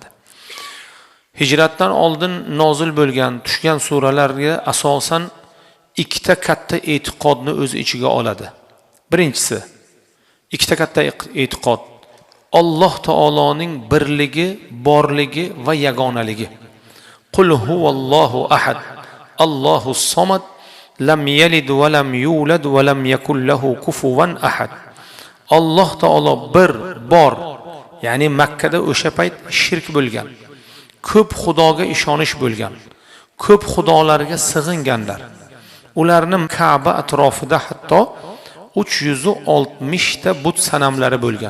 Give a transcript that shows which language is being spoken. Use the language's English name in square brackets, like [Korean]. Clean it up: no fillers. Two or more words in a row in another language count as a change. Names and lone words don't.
[Uzbek] Hijratdan oldin nozil bo'lgan, tushgan suralarga asosan ikkita katta e'tiqodni o'z ichiga oladi. Birinchisi, ikkita katta e'tiqod. Alloh taoloning birligi, borligi va yagonaligi. [Arabic] قل هو الله أحد. الله الصمد, لم يلد ولم يولد ولم يكن له كفوا أحد. [Uzbek] Alloh taolo bir, bor. Ya'ni Makkada o'sha payt shirk bo'lgan. Ko'p xudoga ishonish bo'lgan. Ko'p xudolarga sig'inganlar. Ularning Ka'ba atrofida hatto 360 ta but sanamlari bo'lgan.